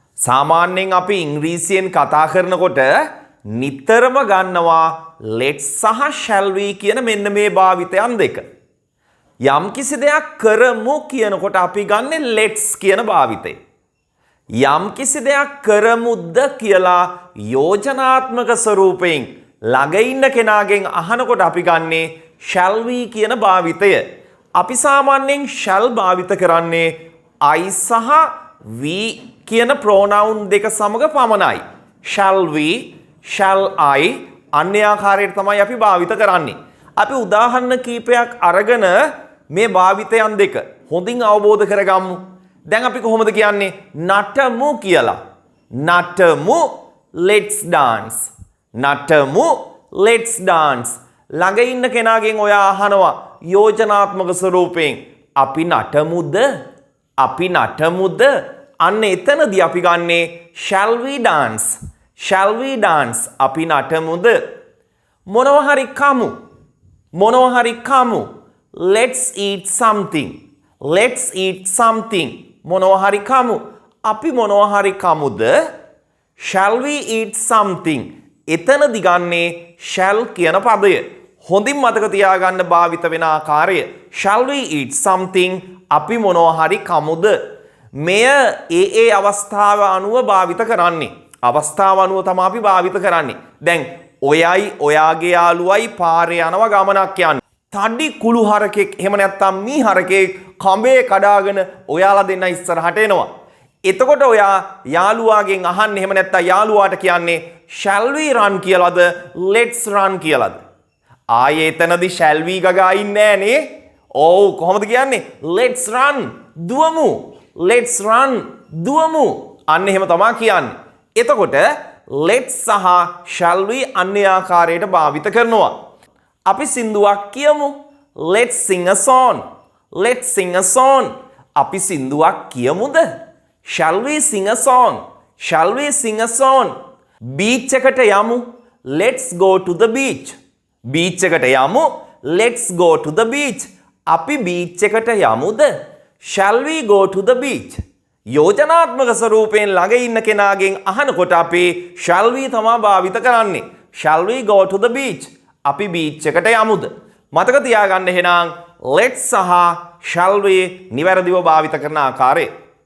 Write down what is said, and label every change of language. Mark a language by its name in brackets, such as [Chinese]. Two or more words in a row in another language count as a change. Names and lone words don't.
[Sinhala] සාමාන්‍යයෙන් අපි ඉංග්‍රීසියෙන් කතා කරනකොට නිතරම ගන්නවා let's සහ [English] shall we [Sinhala] කියන මෙන්න මේ භාවිතයන් දෙක. යම්කිසි දෙයක් කරමු කියනකොට අපි ගන්නෙ let's කියන භාවිතය. යම්කිසි දෙයක් කරමුද කියලා යෝජනාත්මක ස්වරූපයෙන් ළඟ ඉන්න කෙනාගෙන් අහනකොට අපි ගන්නෙ [English] shall we [Sinhala] කියන භාවිතය. අපි සාමාන්‍යයෙන් shall භාවිත කරන්නේ I සහ we කියන pronoun දෙක සමග පමණයි. [English] shall we, shall I [Sinhala] අන්‍ය ආකාරයට තමයි අපි භාවිත කරන්නේ. අපි උදාහරණ කීපයක් අරගෙන මේ භාවිතයන් දෙක හොඳින් අවබෝධ කරගමු. දැන් අපි කොහොමද කියන්නේ නටමු කියලා? නටමු [English] let's dance. [Sinhala] නටමු [English] let's dance. [Sinhala] ළඟ ඉන්න කෙනාගෙන් ඔයා අහනවා යෝජනාත්මක ස්වරූපයෙන් අපි නටමුද? අපි නටමුද? අන්න එතනදී අපි ගන්නේ [English] shall we dance. shall we dance. [Sinhala] අපි නටමුද? මොනවා හරි කමු. මොනවා හරි කමු. [English] let's eat something. let's eat something. [Sinhala] මොනවා හරි කමු. අපි මොනවා හරි කමුද? [English] shall we eat something. [Sinhala] එතනදී ගන්නේ shall කියන පදය. හොඳින් මතක තියාගන්න භාවිත වෙන ආකාරය. [English] shall we eat something. [Sinhala] අපි මොනවා හරි කමුද? මෙය ඒ අවස්ථාව අනුව භාවිත කරන්නේ. අවස්ථාව අනුව තමයි අපි භාවිත කරන්නේ. දැන් ඔයයි ඔයාගේ යාළුවයි පාරේ යනවා ගමනක් යන්නේ. තඩි කුළු හරකෙක් එහෙම නැත්නම් මී හරකෙක් කඹේ කඩාගෙන ඔයාලා දෙන්න ඉස්සරහට එනවා. එතකොට ඔයා යාළුවාගෙන් අහන්නේ එහෙම නැත්නම් යාළුවාට කියන්නේ [English] shall we run [Sinhala] කියලාද [English] let's run [Sinhala] කියලාද? ආයේ එතනදී [English] shall we [Sinhala] ගගා ඉන්නේ නෑනේ. ඔව් කොහොමද කියන්නේ? [English] let's run දුවමු. [Sinhala] let's run දුවමු. අන්න එහෙම තමයි කියන්නේ. එතකොට let's සහ [English] shall we [Sinhala] අන්‍ය ආකාරයට භාවිත කරනවා. අපි සින්දුවක් කියමු. [English] let's sing a song. let's sing a song. [Sinhala] අපි සින්දුවක් කියමුද? [English] shall we sing a song. shall we sing a song. [Sinhala] beach එකට යමු. [English] let's go to the beach. [Sinhala] beach එකට යමු. [English] let's go to the beach. [Sinhala] අපි beach එකට යමුද? [English] shall we go to the beach. [Sinhala] යෝජනාත්මක ස්වරූපයෙන් ළඟ ඉන්න කෙනාගෙන් අහනකොට අපි [English] shall we [Sinhala] තමයි භාවිත කරන්නේ. [English] shall we go to the beach. [Sinhala] අපි beach එකට යමුද? මතක තියාගන්න එහෙනම් let's සහ [English] shall we [Sinhala] නිවැරදිව භාවිත කරන ආකාරය.